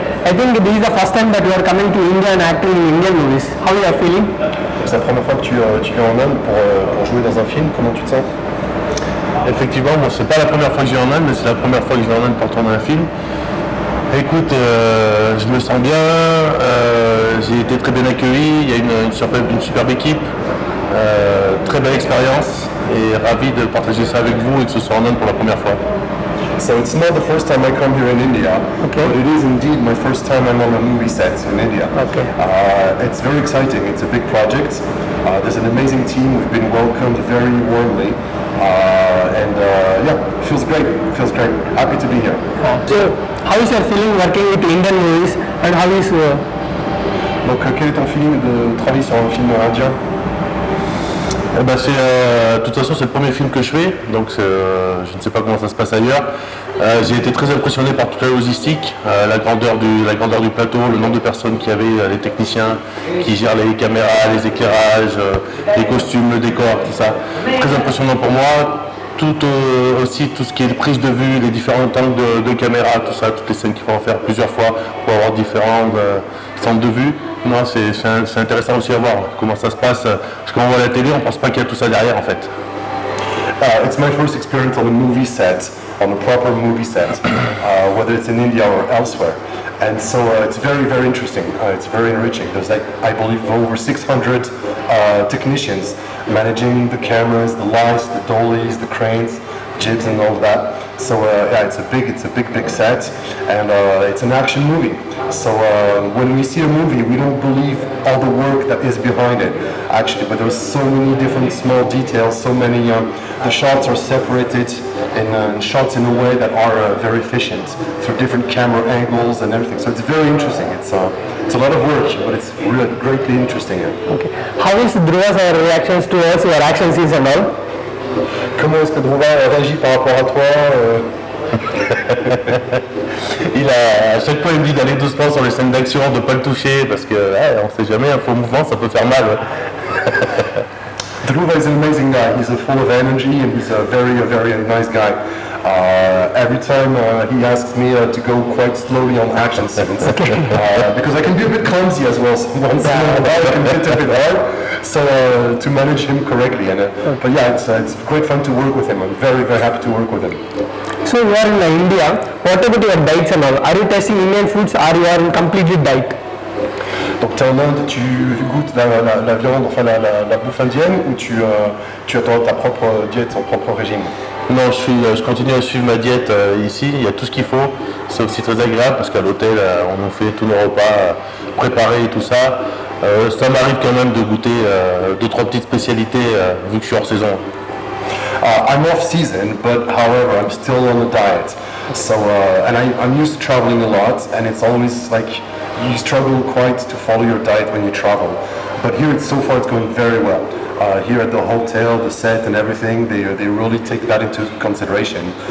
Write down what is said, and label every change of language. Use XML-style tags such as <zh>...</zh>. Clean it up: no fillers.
<en>I think this is the first time that you are coming to India and acting in Indian movies. How are you feeling?</en> <fr>C'est la première fois que tu viens en Inde pour jouer dans un film. Comment tu te sens? Effectivement, bon, c'est pas la première fois que je viens en Inde, mais c'est la première fois que je viens en Inde pour tourner un film. Écoute, je me sens bien, j'ai été très bien accueilli, il y a une superbe équipe, très belle expérience et ravi de partager ça avec vous et que ce soit en Inde pour la première fois.</fr> <en>So it's not the first time I come here in India, but it is indeed my first time I'm on a movie set in India. It's very exciting. It's a big project. There's an amazing team. We've been welcomed very warmly, and yeah, it feels great. It feels great. Happy to be here. So, how is your feeling working with Indian movies and how is?</en> <fr>Donc, quel est ton feeling de travailler sur un film indien? De toute façon, c'est le premier film que je fais, donc je ne sais pas comment ça se passe ailleurs. J'ai été très impressionné par toute la logistique, la grandeur du plateau, le nombre de personnes qu'il y avait, les techniciens qui gèrent les caméras, les éclairages, les costumes, le décor, tout ça. Très impressionnant pour moi. Aussi tout ce qui est prise de vue, les différents angles de caméra, tout ça, toutes les scènes qu'il faut en faire plusieurs fois pour avoir différents centres de vue. Non, c'est intéressant aussi à voir comment ça se passe. Parce qu'on voit à la télé, on ne pense pas qu'il y a tout ça derrière en fait.</fr> <en>It's my first experience on a movie set, on a proper movie set, whether it's in India or elsewhere. And so it's very, very interesting. It's very enriching. There's I believe, over 600 technicians managing the cameras, the lights, the dollies, the cranes, jibs, and all of that. So yeah, it's a big set, and it's an action movie. So when we see a movie, we don't believe all the work that is behind it, actually. But there's so many different small details, so many. The shots are separated in shots in a way that are very efficient through different camera angles and everything. So it's very interesting. It's a lot of work, but it's really greatly interesting. Okay. How is Dhruva's reactions towards your action scenes and all?</en> <fr>Comment est-ce que Dhruva réagit par rapport à toi À chaque fois il me dit d'aller doucement sur les scènes d'action, de ne pas le toucher parce que on ne sait jamais, un faux mouvement ça peut faire mal.</fr> <en>Dhruva is an amazing guy. He's full of energy and he's a very nice guy. Every time he asks me to go quite slowly on action scenes because I can be a bit clumsy as well. So once in a while I can hit a bit hard. So to manage him correctly, but yeah, it's great fun to work with him. I'm very happy to work with him. So you are in India. What about your diets and all? Are you testing Indian foods or you are in completely diet?</en> <fr>Donc tu es en Inde, tu goûtes la viande, enfin la bouffe indienne, ou tu as ta propre diète, ton propre régime? Non, je continue à suivre ma diète ici, il y a tout ce qu'il faut. C'est aussi très agréable parce qu'à l'hôtel, on nous fait tous nos repas préparés et tout ça. Ça m'arrive quand même de goûter 2-3 petites spécialités vu que je suis hors saison.</fr> <en>I'm off season, but however, I'm still on a diet. So, and I'm used to traveling a lot, and it's always like you struggle quite to follow your diet when you travel. But here, so far, it's going very well. Here at the hotel, the set, and everything, they really take that into consideration.</en>